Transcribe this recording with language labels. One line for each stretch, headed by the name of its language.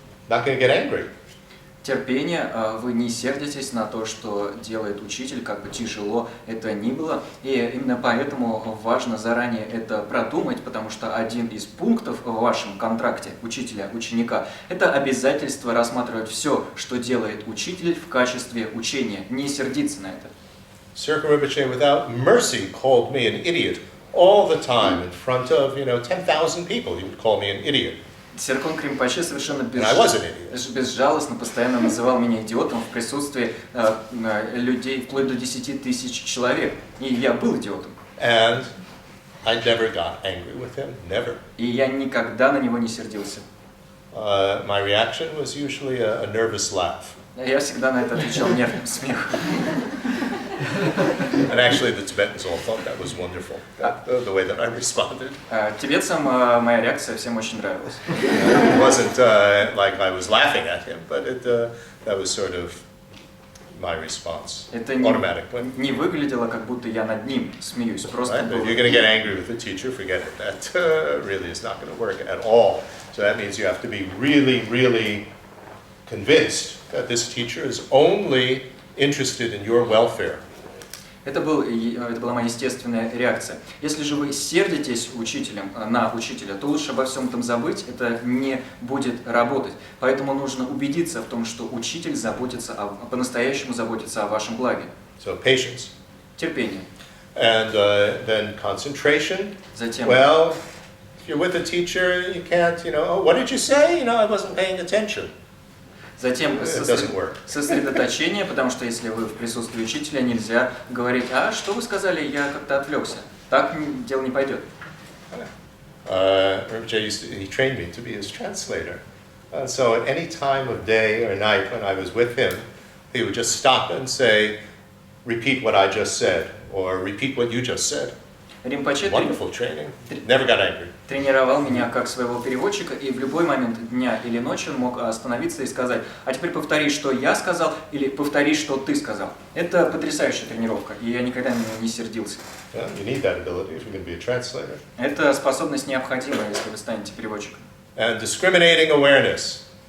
English: Not going to get angry.
Russian: Терпение, вы не сердитесь на то, что делает учитель, как бы тяжело это ни было. И именно поэтому важно заранее это продумать, потому что один из пунктов в вашем контракте учителя-ученика – это обязательство рассматривать все, что делает учитель в качестве учения, не сердиться на это.
English: Sir Rinpoche, without mercy, called me an idiot all the time in front of, 10,000 people. He would call me an idiot.
Russian: Серкон Кринпоче совершенно безжалостно постоянно называл меня идиотом в присутствии людей вплоть до 10 тысяч человек. И я был идиотом.
English: And I never got angry with him, never.
Russian: И я никогда на него не сердился.
English: My reaction was usually a nervous laugh.
Russian: Я всегда на это отвечал нервным смехом.
English: And actually, the Tibetans all thought that was wonderful, the way that I responded.
Russian: Тибетцам моя реакция всем очень нравилась.
English: It wasn't like I was laughing at him, but that was sort of my response, automatic.
Russian: Не выглядело, как будто я над ним смеюсь. Просто
English: right? If you're going to get angry with the teacher, forget it. That really is not going to work at all. So that means you have to be really, really convinced that this teacher is only interested in your welfare.
Russian: Это была моя естественная реакция. Если же вы сердитесь на учителя, то лучше обо всем этом забыть, это не будет работать. Поэтому нужно убедиться в том, что учитель по-настоящему заботится о вашем благе.
English: So patience.
Russian: Терпение.
English: And then concentration.
Russian: Затем.
English: Well, if you're with a teacher, you can't, oh, what did you say? I wasn't paying attention.
Russian: Затем сосредоточение, потому что если вы в присутствии учителя, нельзя говорить, что вы сказали, я как-то отвлекся. Так дело не пойдет.
English: He trained me to be his translator. So at any time of day or night when I was with him, he would just stop and say, repeat what I just said, or repeat what you just said.
Russian: Римпоче
English: Wonderful training. Never got angry.
Russian: тренировал меня как своего переводчика, и в любой момент дня или ночи он мог остановиться и сказать: а теперь повтори, что я сказал, или повтори, что ты сказал. Это потрясающая тренировка, и я никогда на него не сердился.
English: Yeah, you need that ability if you're going to be a translator.
Russian: Эта способность необходима, если вы станете переводчиком.
English: And discriminating awareness.